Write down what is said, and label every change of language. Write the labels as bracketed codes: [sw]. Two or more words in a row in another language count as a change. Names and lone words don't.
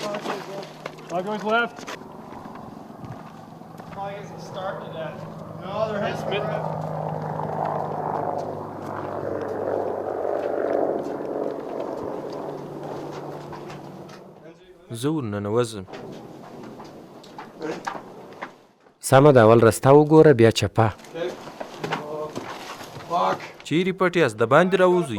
[en] Five doors left. Probably isn't starting that. No, they're heading. [ps] زه ورننوځم. سمه ده، اول رسته وګوره بیا چپه. چیرې پټ یاست؟ د باندې راوځئ.